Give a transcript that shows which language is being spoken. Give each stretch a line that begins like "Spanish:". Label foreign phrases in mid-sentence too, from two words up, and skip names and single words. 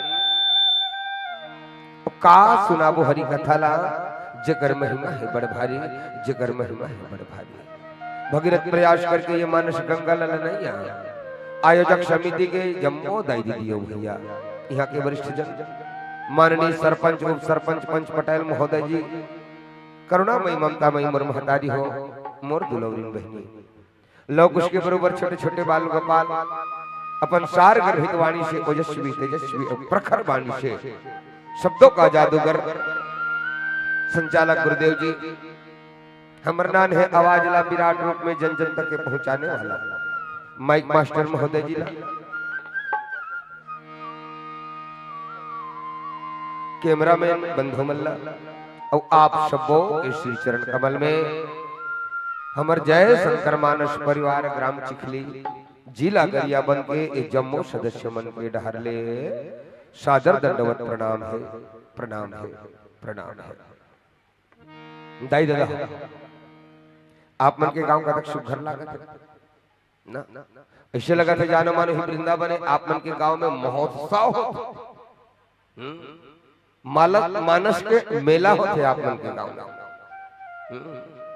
Chhattisgarhi: का सुनाबो हरि कथा ला जगर महिमा है बड़ भारी, जगर महिमा है बड़ भारी। भगीरथ प्रयास करके ये मानस गंगा लला नहीं आया। आयोजक समिति के जम्मो दाई दीदी भैया, यहाँ के वरिष्ठ जन माननीय सरपंच उप सरपंच पंच पटेल महोदय जी, करुणामयी ममतामयी मोर महतारी हो, मोर दुलौरी बहनी लोग उसके बरोबर छोटे छोटे बाल गोपाल अपन सार गर्भित वाणी से ओजस्वी तेजस्वी और प्रखर वाणी से शब्दों का जादूगर संचालक गुरुदेव जी हमर नान है आवाज ला विराट रूप में जन जन तक के पहुंचाने वाला माइक मास्टर महोदय जी ला कैमरामैन बंधु मल्ला और आप सबो के श्री चरण कमल में हमर जय शंकर मानस परिवार ग्राम चिखली जिला गरियाबंद के एक जम्मू सदस्य मन के डहरले सादर दंडवत प्रणाम है, प्रणाम है, प्रणाम है। दाई दादा आप मन के गांव का तक सुघर लागत ना, ऐसे लगा था जानो मानो ही वृंदावन है। आप मन के गांव में महोत्सव हो, मानस के मेला होते आप मन के गांव में।